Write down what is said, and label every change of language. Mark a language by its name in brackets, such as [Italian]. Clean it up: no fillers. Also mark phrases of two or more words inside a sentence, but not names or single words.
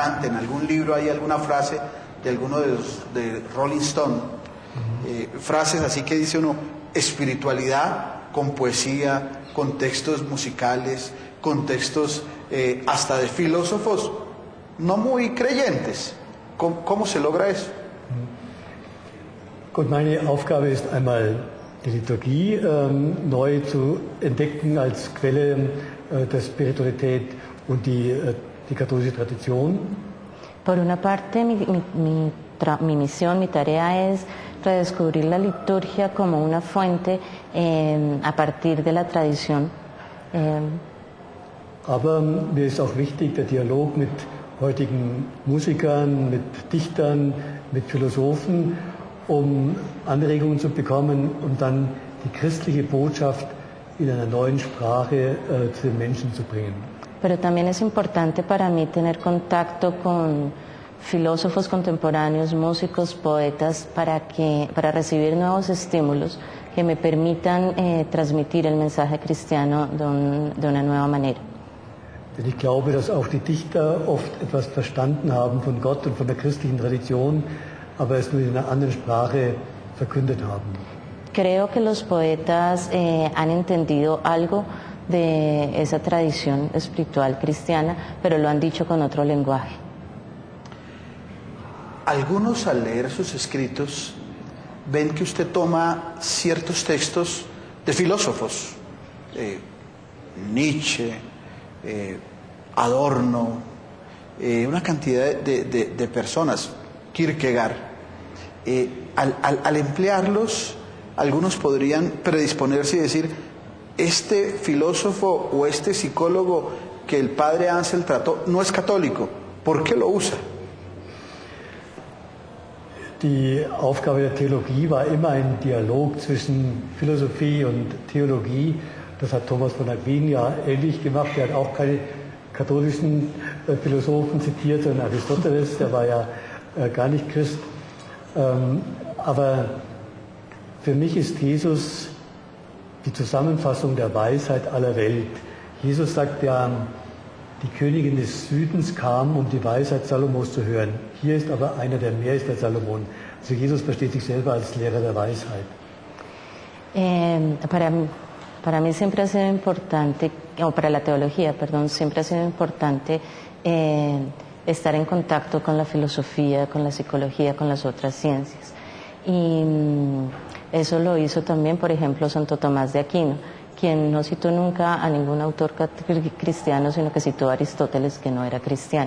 [Spanish] En algún libro hay alguna frase de alguno de Rolling Stone, frases así que dice uno, espiritualidad con poesía, con textos musicales, con textos hasta de filósofos no muy creyentes. ¿Cómo se logra eso? [German] Gut, meine Aufgabe ist einmal die Liturgie neu zu entdecken als Quelle der Spiritualität und die katholische Tradition. [Spanish] Por una parte, mi misión, mi tarea es redescubrir la liturgia como una fuente a partir de la tradición. [German] Aber mir ist auch wichtig der Dialog mit heutigen Musikern, mit Dichtern, mit Philosophen, um Anregungen zu bekommen und dann die christliche Botschaft in einer neuen Sprache zu den Menschen zu bringen. [Spanish] Pero también es importante para mí tener contacto con filósofos contemporáneos, músicos, poetas, para recibir nuevos estímulos que me permitan transmitir el mensaje cristiano de una nueva manera. [German] Denn ich glaube, dass auch die Dichter oft etwas verstanden haben von Gott und von der christlichen Tradition, aber es nur in einer anderen Sprache verkündet haben. [Spanish] Creo que los poetas han entendido algo de esa tradición espiritual cristiana, pero lo han dicho con otro lenguaje. Algunos al leer sus escritos ven que usted toma ciertos textos de filósofos Nietzsche, Adorno, una cantidad de personas, Kierkegaard. Al emplearlos, algunos podrían predisponerse y decir, este filósofo o este psicólogo que el padre Ansel trató no es católico, ¿por qué lo usa? [German] Die Aufgabe der Theologie war immer ein Dialog zwischen Philosophie und Theologie. Das hat Thomas von Aquin ja ähnlich gemacht. Er hat auch keine katholischen Philosophen zitiert, sondern Aristoteles, der war ja gar nicht Christ. Aber für mich ist Jesus die Zusammenfassung der Weisheit aller Welt. Jesus sagt ja, die Königin des Südens kam, um die Weisheit Salomos zu hören. Hier ist aber einer, der mehr ist als Salomon. Also Jesus versteht sich selber als Lehrer der Weisheit. [Spanish] Para mí siempre ha sido importante, o para la teología, perdón, siempre ha sido importante estar en contacto con la filosofía, con la psicología, con las otras ciencias. Y eso lo hizo también, por ejemplo, Santo Tomás de Aquino, quien no citó nunca a ningún autor cristiano, sino que citó a Aristóteles, que no era cristiano.